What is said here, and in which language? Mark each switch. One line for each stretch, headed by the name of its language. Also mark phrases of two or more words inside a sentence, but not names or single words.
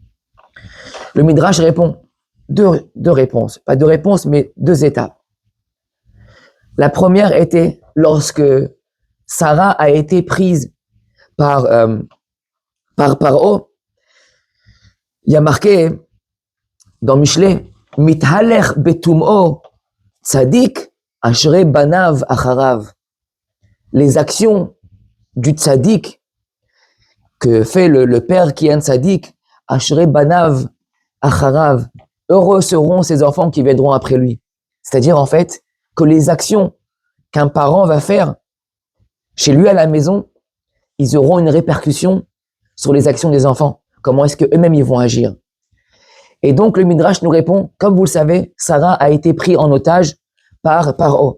French: Le Midrash répond deux réponses, pas deux réponses, mais deux étapes. La première était lorsque Sarah a été prise par Paro. Il y a marqué dans Mishlei,
Hebrew: מתהלך בתומו צדיק אשרי בניו אחריו.
French: Les actions du tzadik que fait le père qui est un tzadik,
Hebrew: אשרי בניו אחריו,
French: heureux seront ses enfants qui viendront après lui. C'est-à-dire en fait que les actions qu'un parent va faire chez lui à la maison, ils auront une répercussion sur les actions des enfants. Comment est-ce qu'eux-mêmes ils vont agir? Et donc le Midrash nous répond, comme vous le savez, Sarah a été prise en otage par Paro.